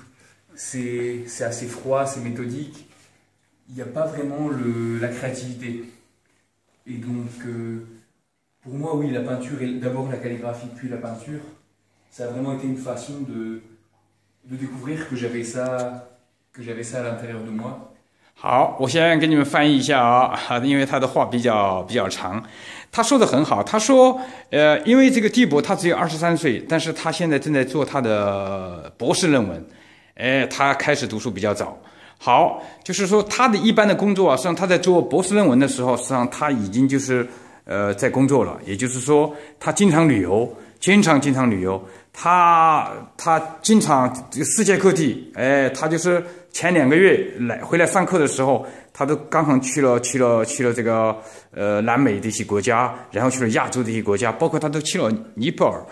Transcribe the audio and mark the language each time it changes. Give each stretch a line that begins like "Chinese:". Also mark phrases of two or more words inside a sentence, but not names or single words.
French: C'est assez froid, c'est méthodique. Il n'y a pas vraiment la créativité. Et donc, pour moi, oui, la peinture, et d'abord la calligraphie, puis la peinture, ça a vraiment été une façon de découvrir que j'avais ça à l'intérieur de moi.
Chinese: 好，我先给你们翻译一下啊，因为他的话比较长。他说的很好，他说，因为这个蒂博他只有23岁，但是他现在正在做他的博士论文，他开始读书比较早。好，就是说他的一般的工作啊，实际上他在做博士论文的时候，实际上他已经就是在工作了，也就是说他经常旅游，经常旅游，他经常世界各地，他就是前2个月回来上课的时候，他都刚刚去了这个南美的一些国家，然后去了亚洲的一些国家，包括他都去了尼泊尔。